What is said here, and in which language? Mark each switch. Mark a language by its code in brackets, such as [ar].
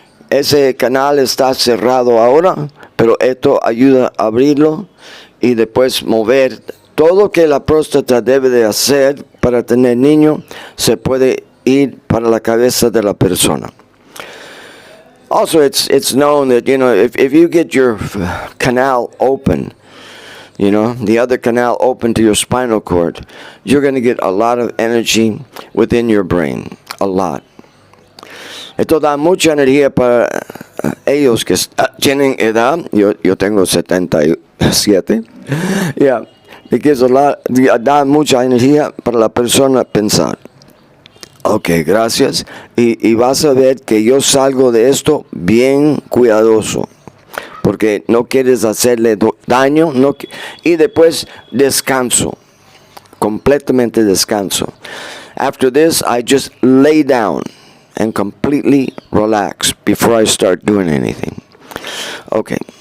[es] Ese canal está cerrado ahora, pero esto ayuda a abrirlo y después mover todo que la próstata debe de hacer para tener niño, se puede ir para la cabeza de la persona. [en] Also, it's known that, if you get your canal open, the other canal open to your spinal cord, you're going to get a lot of energy within your brain. A lot. [es] Esto da mucha energía para ellos que tienen edad. Yo tengo 77. Yeah. [en] It gives [es] da mucha energía para la persona pensar. Ok, gracias. Y vas a ver que yo salgo de esto bien cuidadoso. Porque no quieres hacerle daño. Y después descanso. Completamente descanso. [en] After this, I just lay down and completely relax before I start doing anything. Okay.